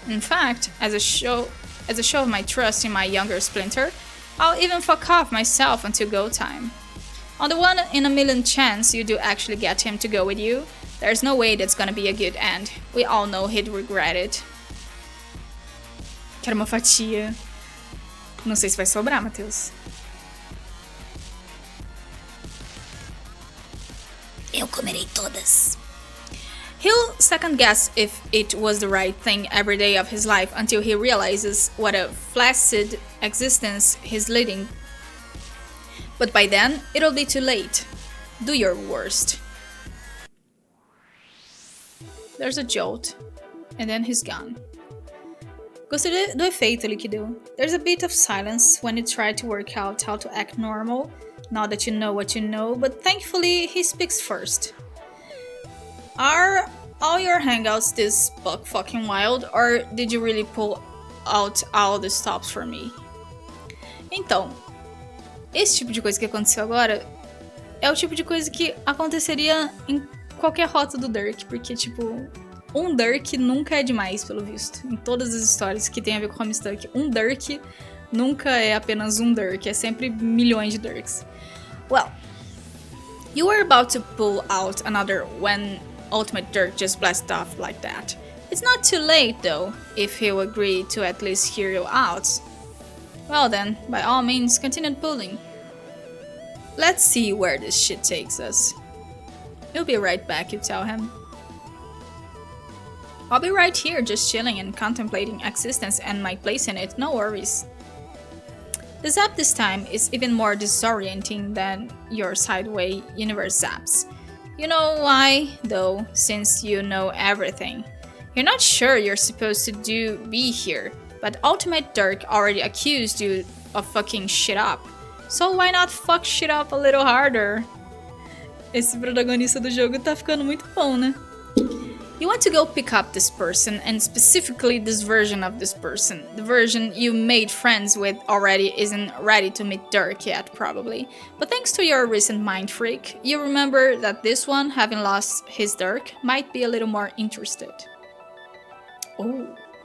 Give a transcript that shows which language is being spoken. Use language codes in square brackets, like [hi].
[en] In fact, as a show of my trust in my younger splinter, I'll even fuck off myself until go time. On the 1 in a million chance you do actually get him to go with you, there's no way that's gonna be a good end. We all know he'd regret it. [pt] Quero uma fatia. Não sei se vai sobrar, Matheus. Eu comerei todas. [en] He'll second guess if it was the right thing every day of his life until he realizes what a flaccid existence he's leading. But by then, it'll be too late. Do your worst. There's a jolt, and then he's gone. [pt] Gostei do efeito ali que deu. [en] There's a bit of silence when you try to work out how to act normal, now that you know what you know, but thankfully he speaks first. Are all your hangouts this buck fucking wild, or did you really pull out all the stops for me? [pt] Então, esse tipo de coisa que aconteceu agora é o tipo de coisa que aconteceria em qualquer rota do Dirk, porque, tipo, um Dirk nunca é demais, pelo visto. Em todas as histórias que tem a ver com homestuck, um Dirk nunca é apenas um Dirk, é sempre milhões de Dirks. [en] Well, you were about to pull out another when Ultimate Dirk just blasted off like that. It's not too late, though, if he'll agree to at least hear you out. Well then, by all means, continue pulling. Let's see where this shit takes us. You'll be right back, you tell him. I'll be right here, just chilling and contemplating existence and my place in it, no worries. The zap this time is even more disorienting than your sideway universe zaps. You know why, though, since you know everything. You're not sure you're supposed to be here, but Ultimate Dirk already accused you of fucking shit up. So why not fuck shit up a little harder? [pt] Esse protagonista do jogo tá ficando muito bom, né? [en] You want to go pick up this person, and specifically this version of this person. The version you made friends with already isn't ready to meet Dirk yet, probably. But thanks to your recent mind freak, you remember that this one, having lost his Dirk, might be a little more interested. Oh.